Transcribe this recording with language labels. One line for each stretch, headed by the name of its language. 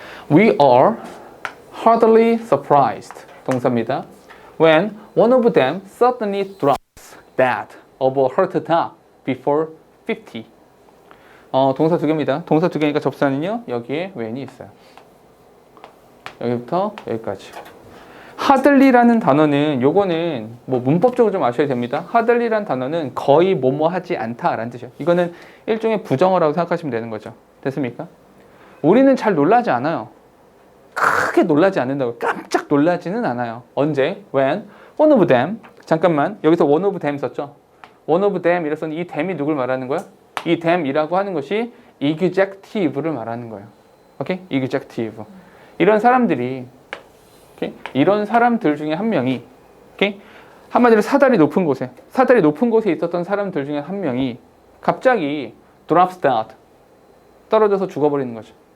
English: We are hardly surprised.
Korean: 동사입니다.
English: When one of them suddenly drops dead of a heart attack before 50.
Korean: 동사 두 개입니다. 동사 두 개니까 접수하는요. 여기에 when이 있어요. 여기부터 여기까지. hardly라는 단어는 요거는 뭐 문법적으로 좀 아셔야 됩니다. hardly라는 단어는 거의 뭐뭐 하지 않다라는 뜻이에요. 이거는 일종의 부정어라고 생각하시면 되는 거죠. 됐습니까? 우리는 잘 놀라지 않아요. 크게 놀라지 않는다고 깜짝 놀라지는 않아요. 언제?
English: When one of them
Korean: 잠깐만 여기서
English: one of them
Korean: 썼죠?
English: one of them
Korean: 이래서 이 them이 누굴 말하는 거야? 이 them이라고 하는 것이 executive를 말하는 거예요. 오케이? executive. 이런 사람들이 오케이? 이런 사람들 중에 한 명이 오케이? 한마디로 사다리 높은 곳에 있었던 사람들 중에 한 명이 갑자기
English: drops dead
Korean: 떨어져서 죽어버리는 거죠.